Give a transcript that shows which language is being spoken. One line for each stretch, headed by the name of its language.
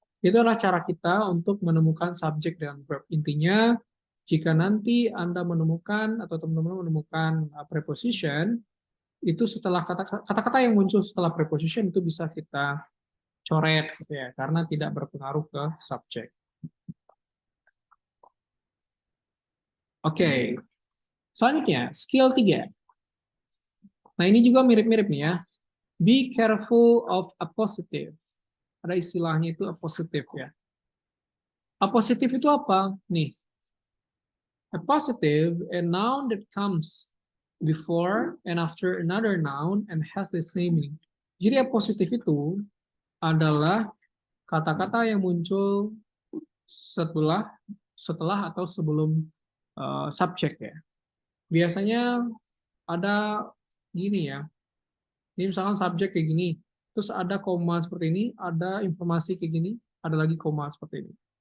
Indonesian: Itu adalah cara kita untuk menemukan subjek dan verb. Intinya, jika nanti Anda menemukan atau teman-teman menemukan preposition, itu setelah kata-kata yang muncul setelah preposition itu bisa kita coret, gitu ya, karena tidak berpengaruh ke subjek. Oke, selanjutnya skill 3. Nah, ini juga mirip-mirip nih, ya.
English: Be careful of appositive.
Indonesian: Ada istilahnya itu appositive, ya. Appositive itu apa? Nih,
English: appositive, a noun that comes before and after another noun and has the same meaning.
Indonesian: Jadi appositive itu adalah kata-kata yang muncul setelah atau sebelum subjek, ya. Biasanya ada gini, ya. Ini misalkan subjek kayak gini, terus ada koma seperti ini, ada informasi kayak gini, ada lagi koma seperti ini.